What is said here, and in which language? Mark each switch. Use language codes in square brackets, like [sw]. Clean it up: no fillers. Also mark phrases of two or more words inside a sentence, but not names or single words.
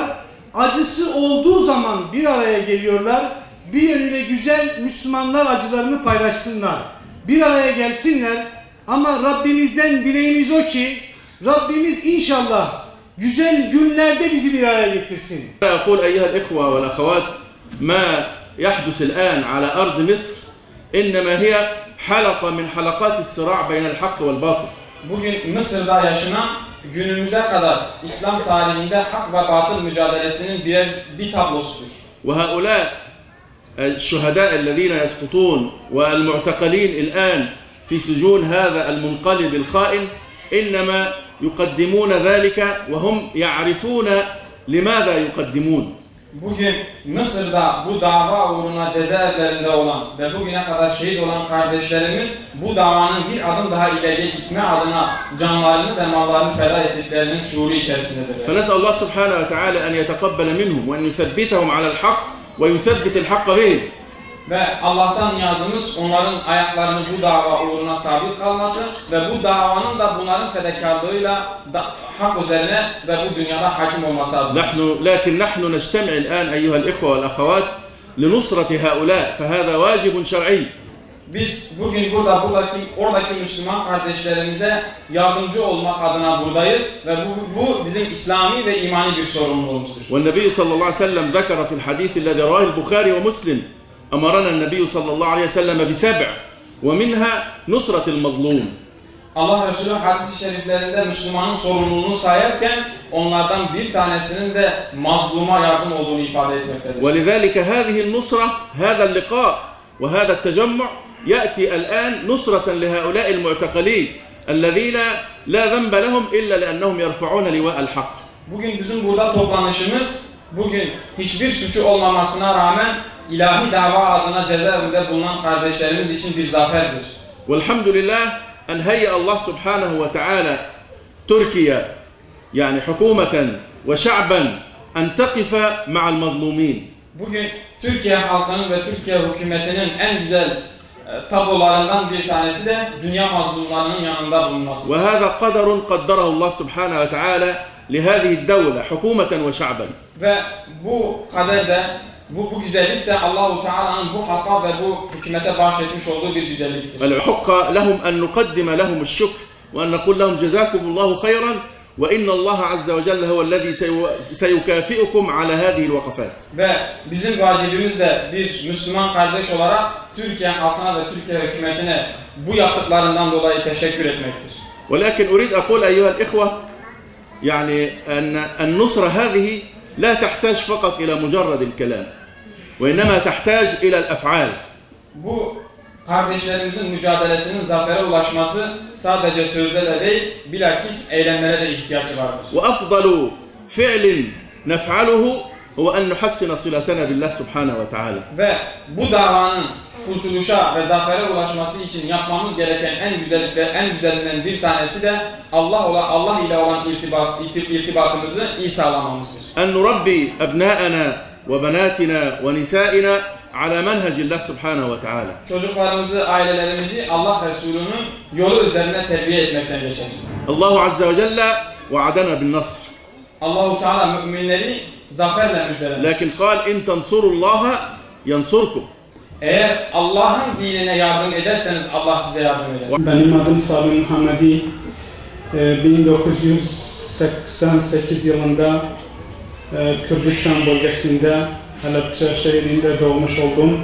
[tr] Acısı olduğu zaman bir araya geliyorlar. Bir yönüyle güzel Müslümanlar acılarını paylaşsınlar. Bir araya gelsinler. Ama Rabbimizden dileğimiz o ki Rabbimiz inşallah güzel günlerde bizi bir araya getirsin. [ar] أقول أيها الإخوة والأخوات ما يحدث الآن على أرض مصر إنما هي حلقة من حلقات الصراع بين الحق والباطل. [tr] Bugün Mısır'da yaşanan günümüze kadar İslam tarihinde hak ve batıl mücadelesinin bir tablosudur. [ar] وهؤلاء الشهداء الذين يسقطون والمعتقلين الآن في سجون هذا المنقلب الخائن إنما يقدمون ذلك وهم يعرفون لماذا يقدمون. [tr] Bugün Mısır'da bu dava uğruna cezaevlerinde olan ve bugüne kadar şehit olan kardeşlerimiz bu davanın bir adım daha ileriye gitme adına canlarını ve mallarını feda ettiklerinin şuuru içerisindedir. [ar] فنسأل الله سبحانه وتعالى أن يتقبل منهم وأن يثبتهم على الحق ويثبت الحق بهم. [tr] Ve Allah'tan niyazımız onların ayaklarının bu dava uğruna sabit kalması ve bu davanın da bunların fedakarlığıyla hak üzerine ve bu dünyada hakim olması adına. [ar] لكن نحن نجتمع الآن أيها الإخوة والأخوات لنصرة هؤلاء فهذا واجب شرعي. [tr] Biz bugün oradaki Müslüman kardeşlerimize yardımcı olmak adına buradayız ve bu bizim İslami ve imani bir sorumluluğumuzdur. [ar] والنبي صلى الله عليه وسلم ذكر في الحديث الذي رواه البخاري ومسلم أمرنا النبي صلى الله عليه وسلم بسبع ومنها نصرة المظلوم. [tr] Allah Resulü hadis-i şeriflerinde Müslümanın sorumluluğunu sayarken onlardan bir tanesinin de mazluma yardım olduğunu ifade etmektedir. [ar] ولذلك هذه النصرة هذا اللقاء وهذا التجمع يأتي الآن نصرة لهؤلاء المعتقلين الذين لا ذنب لهم إلا لأنهم يرفعون لواء الحق. [tr] Bugün bizim burada toplanışımız bugün hiçbir suçu olmamasına rağmen ilahi dava adına cezaevinde bulunan kardeşlerimiz için bir zaferdir. [ar] والحمد لله أن هيأ الله سبحانه وتعالى تركيا يعني حكومة وشعبا أن تقف مع المظلومين. [tr] Bugün Türkiye halkının ve Türkiye hükümetinin en güzel tablolarından bir tanesi de dünya mazlumlarının yanında bulunması. [ar] وهذا قدر قدره الله سبحانه وتعالى لهذه الدولة حكومة وشعبا. [tr] Ve bu kader de Bu güzellik de Allahu Teala'nın bu halka ve bu hükümete bahşetmiş olduğu bir güzelliktir. [ar] الحق لهم أن نقدم لهم الشكر وأن نقول لهم جزاكم الله خيرا وإن الله عز وجل هو الذي سيكافئكم على هذه الوقفات. [tr] Ve bizim vacibimiz de bir Müslüman kardeş olarak Türkiye halkına ve Türkiye hükümetine bu yaptıklarından dolayı teşekkür etmektir. [ar] ولكن أريد أقول أيها الإخوة يعني أن النصرة هذه لا تحتاج فقط إلى مجرد الكلام وإنما تحتاج إلى الأفعال. [tr] Bu kardeşlerimizin mücadelesinin zafere ulaşması sadece sözde de değil, bilakis eylemlere de ihtiyacı vardır. [ar] وأفضل فعل نفعله هو أن نحسن صلتنا بالله سبحانه وتعالى. [tr] Ve bu davanın kurtuluşa ve zafere ulaşması için yapmamız gereken en güzelinden bir tanesi de Allah ile olan irtibatımızı iyi sağlamamızdır. [ar] أن نربي أبناءنا وبناتنا ونسائنا على منهج الله سبحانه وتعالى. [tr] Çocuklarımızı, ailelerimizi Allah Resulü'nün yolu üzerine terbiye etmekten geçer. [ar] الله عز وجل وعدنا بالنصر. [tr] Allahu Teala müminleri zaferle müjdelemiş. [ar] لكن قال إن تنصروا الله ينصركم. [tr] Eğer Allah'ın dinine yardım ederseniz Allah size yardım eder. Benim adım Sabri Muhammedi. 1988 yılında Kürdistan bölgesinde Halepçe şehrinde doğmuş oldum.